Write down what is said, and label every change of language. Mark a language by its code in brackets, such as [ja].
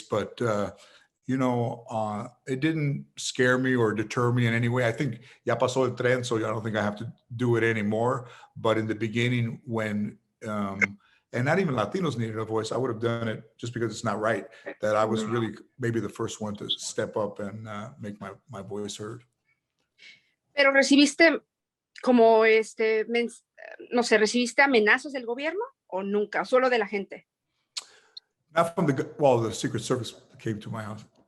[en] But it didn't scare me or deter me in any way. I think [es] ya pasó el tren, [en] so I don't think I have to do it anymore. But in the beginning, when and not even Latinos needed a voice, I would have done it just because it's not right. That I was really maybe the first one to step up and make my voice heard. [es] Pero recibiste como no sé, ¿recibiste amenazas del gobierno o nunca? Solo de la gente. [en] Not from the Secret Service came to my house.